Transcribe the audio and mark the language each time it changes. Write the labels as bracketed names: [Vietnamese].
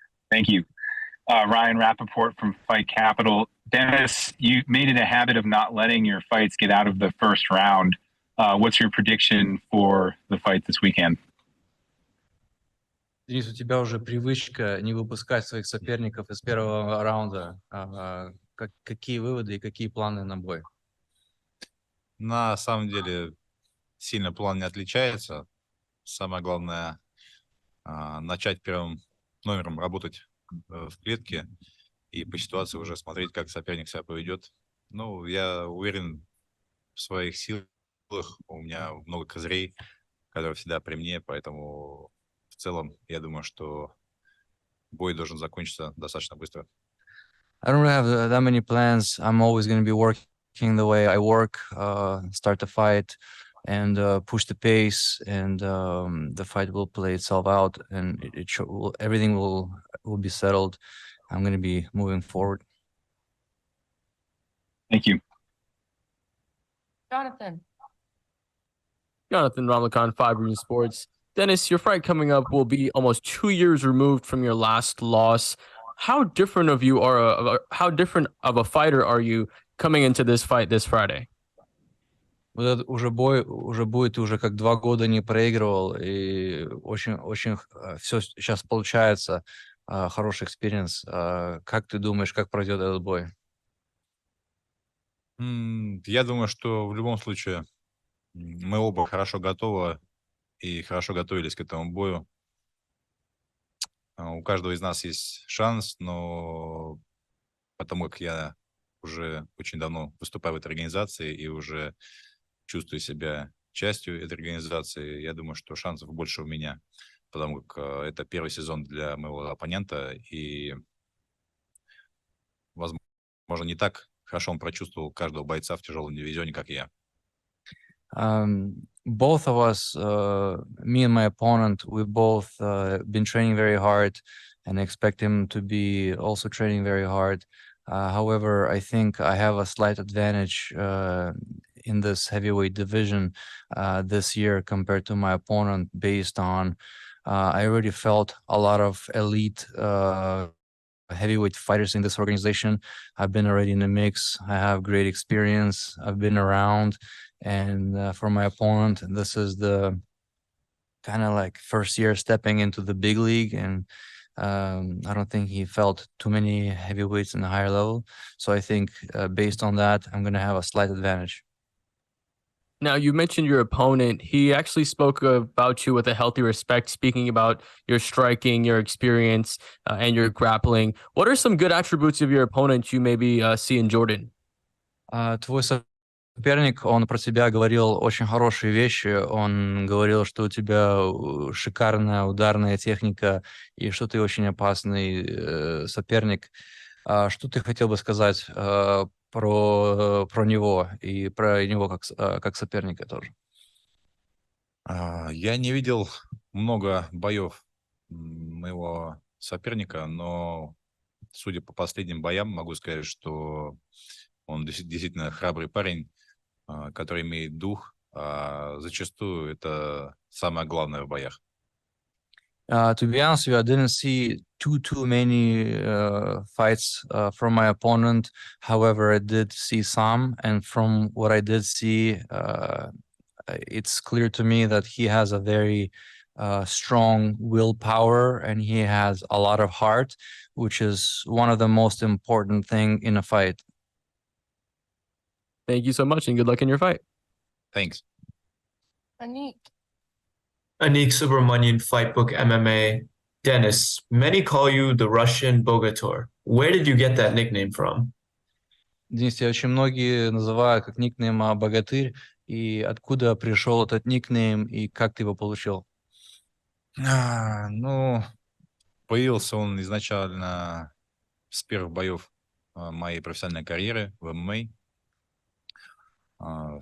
[English] Thank you. Ryan Rappaport from Fight Capital. Denis, you made it a habit of not letting your fights get out of the first round. What's your prediction for the fight this weekend? [Russian] Денис, у тебя уже привычка не выпускать своих соперников из первого раунда. Какие выводы и какие планы на бой? На самом деле сильно план не отличается. Самое главное начать первым номером работать в клетке и по ситуации уже смотреть, как соперник себя поведет. Ну, я уверен в своих силах. У меня много козырей, которые всегда при мне, поэтому в целом я думаю, что бой должен закончиться достаточно быстро. [English] I don't really have that many plans. I'm always going to be working the way I work, start the fight and push the pace, and the fight will play itself out, and everything will be settled. I'm going to be moving forward. Thank you. Jonathan Ramakhan, 5 Green Sports. Denis, your fight coming up will be almost 2 years removed from your last loss. How different of a fighter are you coming into this fight this Friday? [Russian] Вот этот уже бой уже будет, уже как 2 года не проигрывал, и очень все сейчас получается, хороший экспириенс. Как ты думаешь, как пройдет этот бой? Я думаю, что в любом случае мы оба хорошо готовы и хорошо готовились к этому бою. У каждого из нас есть шанс, но потому как я уже очень давно выступаю в этой организации и уже чувствую себя частью этой организации, я думаю, что шансов больше у меня, потому как это первый сезон для моего оппонента, и, возможно, не так хорошо он прочувствовал каждого бойца в тяжелом дивизионе, как я. [English] Both of us, me and my opponent, we both been training very hard, and expect him to be also training very hard. However, I think I have a slight advantage in this heavyweight division this year compared to my opponent, based on I already felt a lot of elite heavyweight fighters in this organization. I've been already in the mix. I have great experience. I've been around. And for my opponent, this is the kind of like first year stepping into the big league, and I don't think he felt too many heavyweights in the higher level. So I think based on that, I'm going to have a slight advantage. Now, you mentioned your opponent. He actually spoke about you with a healthy respect, speaking about your striking, your experience, and your grappling. What are some good attributes of your opponent you maybe see in Jordan? [Russian] Твой соперник, он про тебя говорил очень хорошие вещи. Он говорил, что у тебя шикарная ударная техника и что ты очень опасный соперник. Что ты хотел бы сказать про него и про него как соперника тоже? Я не видел много боев моего соперника, но судя по последним боям, могу сказать, что он действительно храбрый парень, который имеет дух. Зачастую это самое главное в боях. [English] To be honest with you, I didn't see too many fights from my opponent. However, I did see some, and from what I did see, it's clear to me that he has a very strong willpower, and he has a lot of heart, which is one of the most important thing in a fight. Thank you so much, and good luck in your fight. Thanks. Anik Subramanian, Fightbook MMA. Denis, many call you the Russian Bogator. Where did you get that nickname from? [Russian] Здесь очень многие называют как никнейм «Богатырь». И откуда пришел этот никнейм, и как ты его получил? Ну, появился он изначально с первых боев моей профессиональной карьеры в ММА.